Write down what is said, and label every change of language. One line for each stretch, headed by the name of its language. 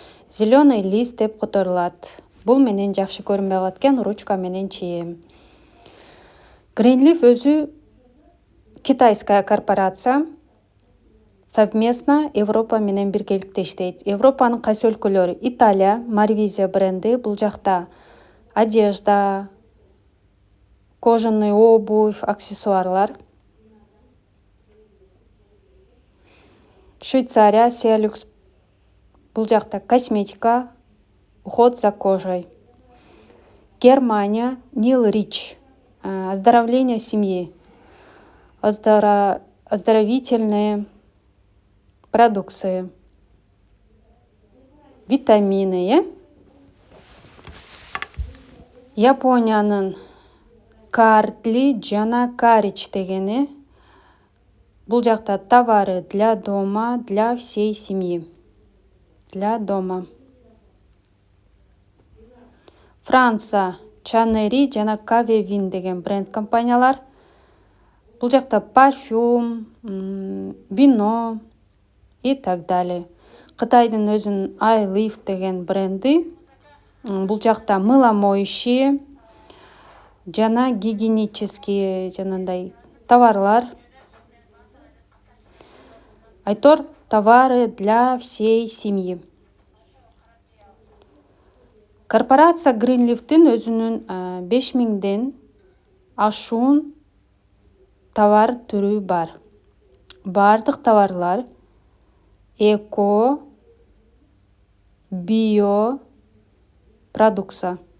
Kyrgyz: Зеленый лист деп которулат. Бул менен жакшы көрүнбөй калат экен, ручка менен чийем. Greenleaf өзү китайская корпорация. Совместно Европа менен биргеликте иштейт. Европанын кайсы өлкөлөрү? Италия, Марвизия бренди. Бул жакта одежда, кожаный обувь, аксессуарлар.
Russian: Швейцария, Селюкс. Бул жакта косметика, уход за кожей. Германия, Нил Рич. Оздоровление семьи. Оздоровительные продукции. Витамины.
Kyrgyz: Япониянын Картли жана Карич дегени.
Russian: Бул жакта товары для дома, для всей семьи. Для дома. Франция
Kyrgyz: Чанери жана Каве Вин деген бренд компаниялар.
Russian: Бул жакта парфюм, вино и так далее.
Kyrgyz: Кытайдын өзүнүн iLive деген бренди. Бул жакта мыломоющие жана гигиенические жанагындай товарлар.
Russian: Айтор товары для всей семьи.
Kyrgyz: Корпорация Greenleaf'тин өзүнүн 5000ден ашуун товар түрү бар. Бардык товарлар эко, био продукция.